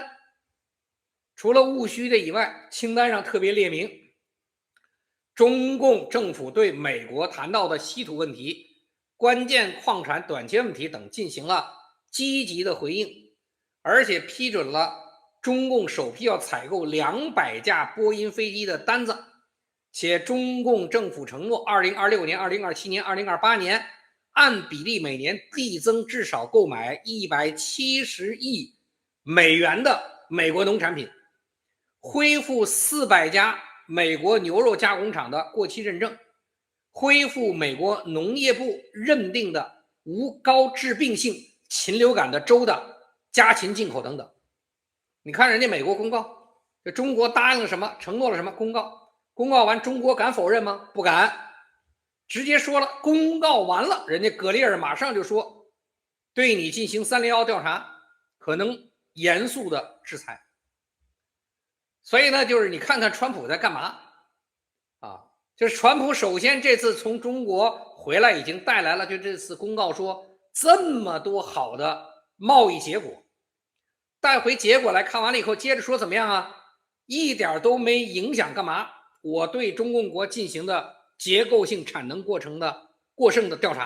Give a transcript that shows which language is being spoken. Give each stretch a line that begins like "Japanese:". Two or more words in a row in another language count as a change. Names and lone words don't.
Chinese: 除了務虛的以外，清單上特別列明，中共政府對美國談到的稀土問題、關鍵礦產短缺問題等進行了積極的回應，而且批准了中共首批要採購200架波音飛機的單子，且中共政府承諾2026年、2027年、2028年按比例每年遞增至少購買 170億美元的美國農產品，恢復400家美國牛肉加工廠的過期認證，恢復美國農業部認定的無高致病性禽流感的州的家禽進口等等。你看人家美國公告，这中國答应了什麼，承諾了什麼？公告完，中國敢否認嗎？不敢，直接說了，公告完了，人家格里爾馬上就說，對你進行301調查，可能嚴肅的制裁。所以呢，就是你看看川普在幹嘛就是川普首先这次從中國回來已經帶來了，就這次公告說這麼多好的貿易結果，帶回結果來看完了以後，接着說怎麼樣一點都沒影響幹嘛？我對中共國進行的結構性產能過剩的調查。